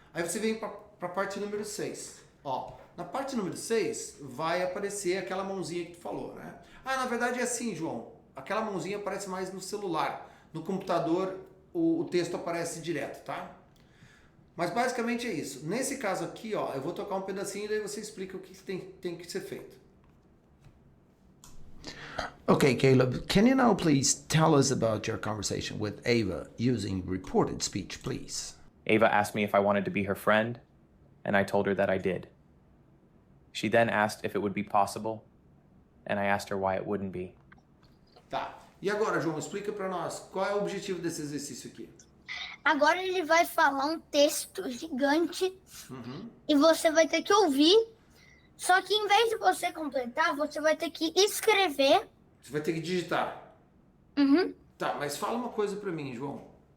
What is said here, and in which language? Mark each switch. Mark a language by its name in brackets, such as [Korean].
[Portuguese] Aí você vem para a parte número 6. Ó, na parte número 6 vai aparecer aquela mãozinha que tu falou, né? Ah, na verdade é assim, João. Aquela mãozinha aparece mais no celular. No computador o texto aparece direto, tá? Mas basicamente é isso. Nesse caso aqui, ó, eu vou tocar um pedacinho e daí você explica o que tem que ser feito. [English] Okay, Caleb, can you now please tell us about your conversation with Ava using reported speech, please? Ava asked me if I wanted to be her friend, and I told her that I did. She then asked if it would be possible, and I asked her why it wouldn't be. [Portuguese] Tá. E agora, João, explica pra nós qual é o objetivo desse exercício aqui. Agora ele vai falar um texto gigante e você vai ter que ouvir. Só que em vez de você completar, você vai ter que escrever. Você vai ter que digitar. Tá, mas fala uma coisa pra mim, João.